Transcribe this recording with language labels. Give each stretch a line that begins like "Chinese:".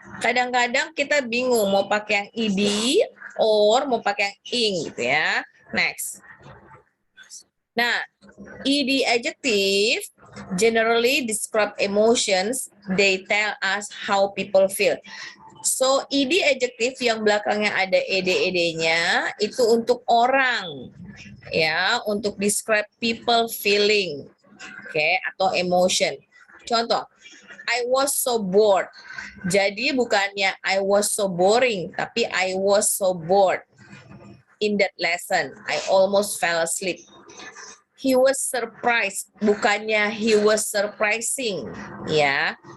Indonesian: Kadang-kadang kita bingung mau pakai yang ed or mau pakai yang ing gitu ya. Next.
English: Nah, ed adjective generally describe emotions. They tell us how people feel.
Indonesian: So, ed adjective yang belakangnya ada ed-ed-nya itu untuk orang, ya, untuk
English: describe people feeling,
Indonesian: atau emotion.
English: Contoh, I was so bored.
Indonesian: Jadi bukannya
English: I was so boring,
Indonesian: tapi
English: I was so bored in that lesson. I almost fell asleep. He was surprised,
Indonesian: bukannya
English: he was surprising, ya.